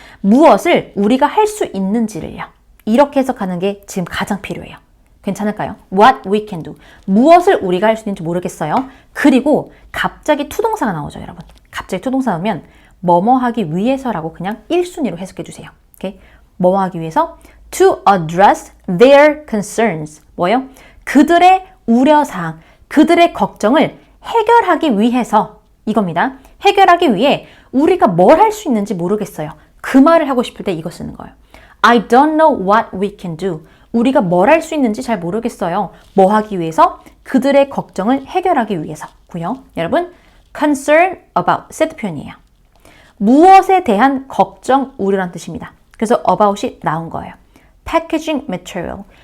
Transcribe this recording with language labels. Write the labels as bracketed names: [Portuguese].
[Korean] 무엇을 우리가 할 수 있는지를요. 이렇게 해석하는 게 지금 가장 필요해요. 괜찮을까요? [English] What we can do. [Korean] 무엇을 우리가 할 수 있는지 모르겠어요. 그리고 갑자기 투동사가 나오죠, 여러분. 갑자기 투동사 나오면 뭐뭐 하기 위해서라고 그냥 1순위로 해석해 주세요. 오케이? 뭐뭐 하기 위해서 [English] to address their concerns. [Korean] 뭐예요? 그들의 우려사항, 그들의 걱정을 해결하기 위해서 이겁니다. 해결하기 위해 우리가 뭘 할 수 있는지 모르겠어요. 그 말을 하고 싶을 때 이거 쓰는 거예요. [English] I don't know what we can do. [Korean] 우리가 뭘 할 수 있는지 잘 모르겠어요. 뭐 하기 위해서? 그들의 걱정을 해결하기 위해서고요. 여러분, concern about 세트 표현이에요. 무엇에 대한 걱정, 우려란 뜻입니다. 그래서 about이 나온 거예요. [English] packaging material.